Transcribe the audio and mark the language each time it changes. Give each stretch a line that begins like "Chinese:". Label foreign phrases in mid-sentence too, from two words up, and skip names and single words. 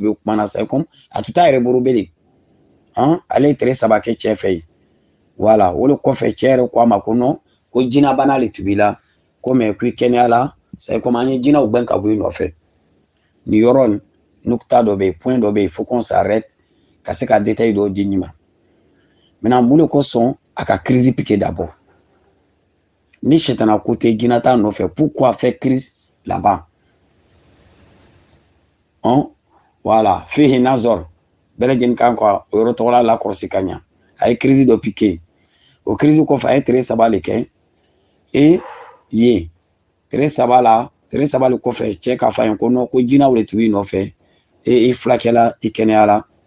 Bambara: bɛ kuma na sa comme a tun t'a yɛrɛ bolo bele ale ye tile 3 kɛ cɛ fɛ yen voilà o de kɔfɛ cɛ yɛrɛ ko a ma ko non ko jinɛ bana de tun b'i la ko mais ko i kɛnɛya la
French: c'est comme
Bambara: an ye jinɛw gɛn ka bɔ i nɔfɛ nin yɔrɔ nukuta dɔ bɛ yen point dɔ bɛ yen
French: faut qu'on s'arrête
Bambara: ka se ka détail dɔw di ɲin ma maintenant mun de kosɔn a ka
French: crise piqué d'abord
Bambara: ni sɛtana ko tɛ jinɛ t'a nɔfɛ
French: pourquoi faire crise là-bas
Bambara: voilà
Arabic: فيه نظر
Bambara: bɛɛ lajɛlen kan ka o yɔrɔ tɔgɔla lakɔlɔsi ka ɲa a ye crise dɔ piqué o crise kɔfɛ a ye tile 3 de kɛ tile 3 la kɔfɛ cɛ k'a fɔ a ye ko non ko jinɛw de tun b'i nɔfɛ i fulakɛla i kɛnɛyala